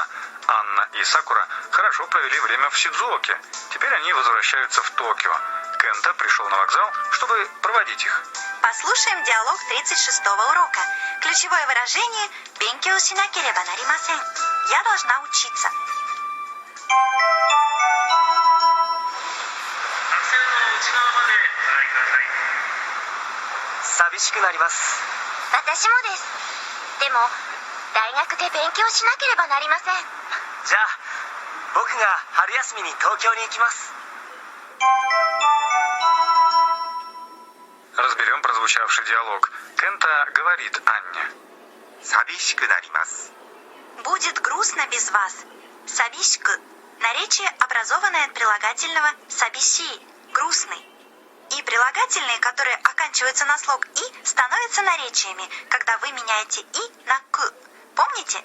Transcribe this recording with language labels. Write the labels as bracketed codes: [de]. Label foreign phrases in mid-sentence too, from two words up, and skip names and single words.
[ru] Анна и Сакура хорошо провели время в Сидзуоке. Теперь они возвращаются в Токио. Кента пришел на вокзал, чтобы проводить их. Послушаем диалог 36-го урока. Ключевое выражение – [ja] «勉強しなければなりません». [ru] Я должна учиться. [ja] 寂しくなります。私もです。でも、大学で勉強しなければなりません。じゃあ僕が春休みに東京に行きます。 [ru] Разберем прозвучавший диалог. Кента говорит Анне. [ja] 寂しくなります。 [ru] Будет грустно без вас. Сабишку – наречие, образованное от прилагательного сабиши – грустный. И прилагательные, которые оканчиваются на слог «и», становятся наречиями, когда вы меняете «и» на «к». Помните?